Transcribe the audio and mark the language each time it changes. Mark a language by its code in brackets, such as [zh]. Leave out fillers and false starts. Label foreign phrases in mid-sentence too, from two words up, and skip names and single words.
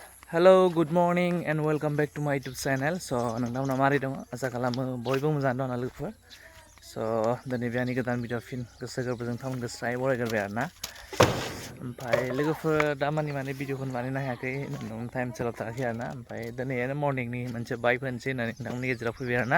[en] Hello, good morning and welcome back to my YouTube channel. So, [brx] नोंथांमोना मारै दङ आसा खालामो बयबो मोजां दं लोगोफोर. So, दिनै बेनि गोदान भिडिअ फिन गोसो गोरबोजों नोंथांमोनखौ स्राय बरायग्रोबाय आरोना. ओमफ्राय लोगोफोर दामानि माने भिडिअखौनो बानायनो हायाखै टाइम सोलाब थाराखै आरोना. ओमफ्राय दिनैनो मर्निंनि मोनसे बाइक होनोसै होननानै नोंथांमोननि गेजेराव फैबाय आरोना.